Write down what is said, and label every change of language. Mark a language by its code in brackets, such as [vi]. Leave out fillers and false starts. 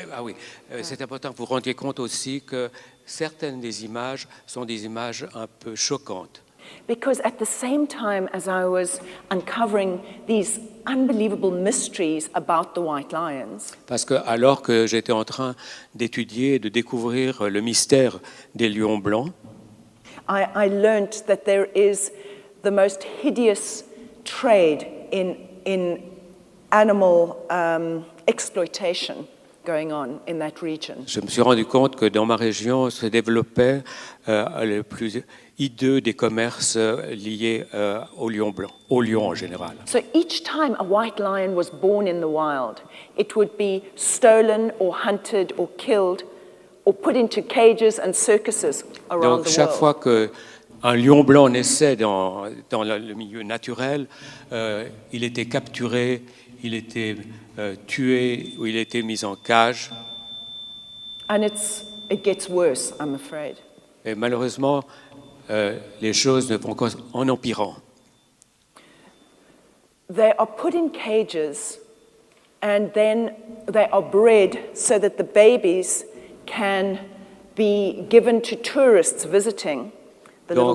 [fr] Ah oui, c'est important que vous rendiez compte aussi que certaines des images sont des images un peu choquantes. [en] Because at the same time as I was uncovering these unbelievable mysteries about the white lions, [fr] Parce que alors que j'étais en train d'étudier et de découvrir le mystère des lions blancs, [en] I learned that there is the most hideous trade in animal exploitation going on in that region. [fr] je me suis rendu compte que dans ma région se développait le plus hideux des commerces liés aux lions blancs, aux lions en général. [en] So each time a white lion was born in the wild, it would be stolen or hunted or killed or put into cages and circuses around [fr] Donc [en] the [fr] chaque [en] world. [fr] fois qu'un lion blanc naissait dans le milieu naturel, il était capturé, il était tué ou il était mis en cage. [en] And it gets worse, I'm afraid. [fr] Et malheureusement, les choses ne vont qu'en empirant. [en] They are put in cages and then they are bred so that the babies can be given to tourists visiting the little